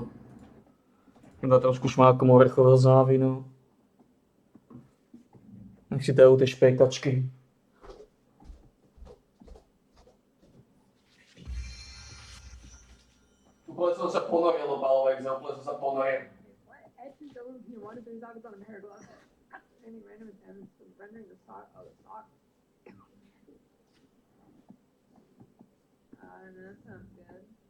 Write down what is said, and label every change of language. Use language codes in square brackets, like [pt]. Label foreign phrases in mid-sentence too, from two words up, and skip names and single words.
[sk] Iba trošku šmákom orechového závinu. Nech si dajú tie špejkačky. Úplne som sa ponoril do Paul v Exile, úplne som sa ponoril. [en] Any random attempts of rendering the sock. Oh, the sock. That sounds good.